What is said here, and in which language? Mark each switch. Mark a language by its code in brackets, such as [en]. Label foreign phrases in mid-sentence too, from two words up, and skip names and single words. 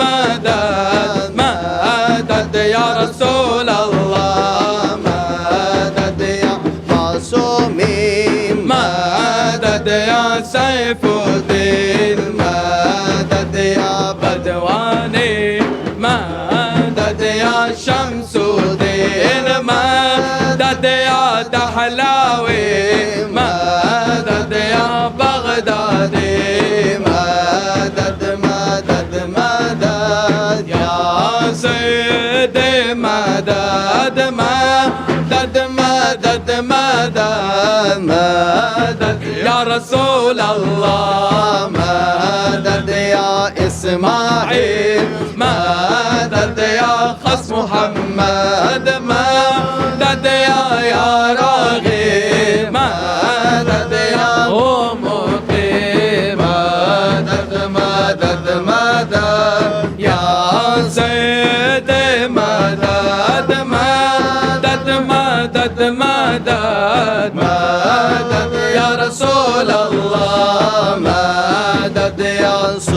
[ar] مدد مدد يا رسول الله مدد يا معصومي مدد يا سيف الدين مدد يا بدواني مدد يا شمس الدين مدد يا دحلاوي مدد يا بغدادي مدد مدد مدد يا سيدي مدد مدد مدد مدد مدد يا رسول الله مدد يا إسماعيل مدد يا خص محمد مدد يا راغي مدد يا أمتي مدد مدد مدد يا سيدي مدد مدد مدد مدد مدد يا رسول الله مدد يا